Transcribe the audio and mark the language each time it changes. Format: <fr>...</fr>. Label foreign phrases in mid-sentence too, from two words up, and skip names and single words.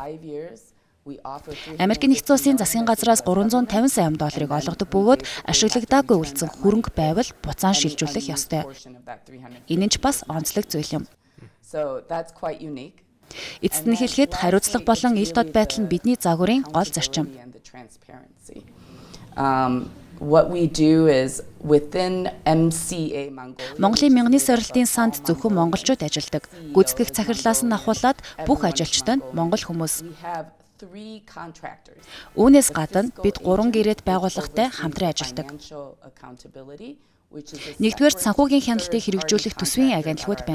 <mn>Америкийн нэгдсэн улсын засгийн газраас 350 сая $350 олгодог бөгөөд ашиглагдаагүй үлдсэн хөрөнгө байвал буцаан шилжүүлэх ёстой. Энэ нь ч бас онцлог зүйл юм. Эцэст нь хэлэхэд хариуцлага болон ил тод байдал нь бидний загварын гол зарчим.</mn> <en>What we do is within MCA Mongolia.</en> <mn>Монголын мянганы сорилтын санд зөвхөн монголчууд ажилладаг. Гүйцэтгэх захирлаас нь ахуулаад бүх ажилчид нь монгол хүмүүс. Үүнээс гадна бид 3 гэрээд байгууллагатай хамтран ажилладаг. Нэгдүгээр санхүүгийн хяналтыг хэрэгжүүлэх төсвийн агентлагууд байна.</mn>